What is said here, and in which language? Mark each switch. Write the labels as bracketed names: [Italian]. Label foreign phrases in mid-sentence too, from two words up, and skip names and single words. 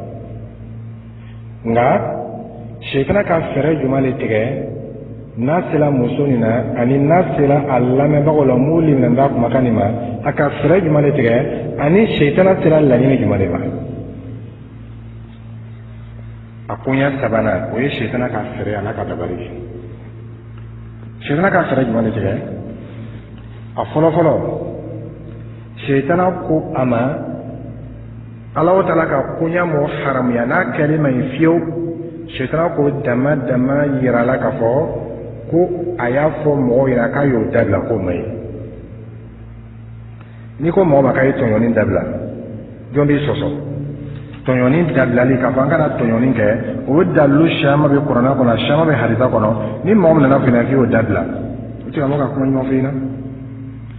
[Bambara] nka shaitan ka fɛɛrɛ jumɛn de tigɛ n'a sera muso nin na ani n'a sera a lamɛnbagaw la mun limina n'a kumakan nin ma a ka fɛɛrɛ jumɛn de tigɛ ani shaitan sera laɲini jumɛn de ma a koɲa sabanan o ye shaitan ka fɛɛrɛ a n'a ka dabali ye shaitan ka fɛɛrɛ jumɛn de tigɛ a fɔlɔfɔlɔ shaitan ko a ma Allahu Ta'ala ka koɲa mɔ haramuya n'a kɛli ma ɲi fiyewu shaitan ko dama yirala k'a fɔ ko a y'a fɔ mɔgɔw ɲɛna k'a y'o dabila k'o ma ɲi n'i ko mɔgɔ ma k'a ye tɔɲɔni dabila jɔn b'i sɔsɔ tɔɲɔni dabilali k'a fɔ an kana tɔɲɔni kɛ o dalilu caman bɛ kuranɛ kɔnɔ caman bɛ hadisa kɔnɔ ni mɔgɔ min nana f'i ɲɛna k'i y'o dabila o tɛ ka mɔgɔ ka kuma ɲuman f'i